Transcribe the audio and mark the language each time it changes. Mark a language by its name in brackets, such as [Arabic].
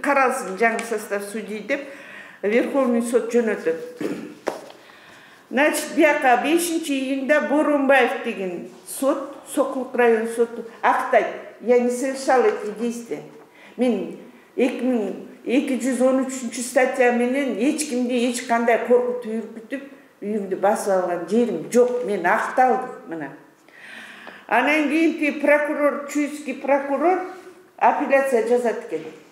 [Kyrgyz] Каралсын жаңы состав судей деп Верховный суд жөнөтөт. Значит, бияка 5 июнда Боронбаев деген суд, Сокулук район суду актайт. [Russian] Я не совершал эти действия. [Kyrgyz] Мен 213 статья менен эч кимди эч кандай коркутуп үркүтүп үйүмдү басып алган жерим жок. Мен акталдым мына. Анан кийин прокурор, Чуйский прокурор апелляция жазат экен.